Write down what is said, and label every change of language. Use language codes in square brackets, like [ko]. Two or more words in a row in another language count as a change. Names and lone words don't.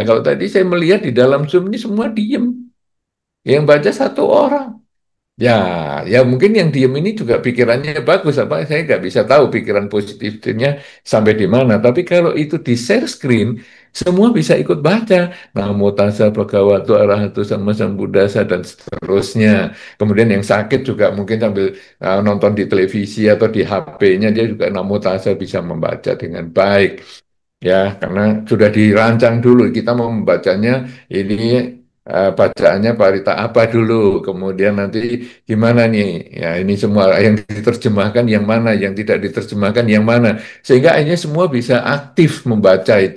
[id] Kalau tadi saya melihat di dalam Zoom ini semua diem. Yang baca satu orang. Ya, ya mungkin yang diem ini juga pikirannya bagus, apa saya nggak bisa tahu pikiran positifnya sampai di mana. Tapi kalau itu di share screen, semua bisa ikut baca. [pi] Namo tassa bhagavato arahato sama sambuddhassa [id] dan seterusnya. Kemudian yang sakit juga mungkin sambil nonton di televisi atau di HP-nya dia juga [pi] namo tassa [id] bisa membaca dengan baik. Ya, karena sudah dirancang dulu kita mau membacanya ini bacaannya parita apa dulu, kemudian nanti gimana nih, ya ini semua yang diterjemahkan yang mana, yang tidak diterjemahkan yang mana, sehingga akhirnya semua bisa aktif membaca itu.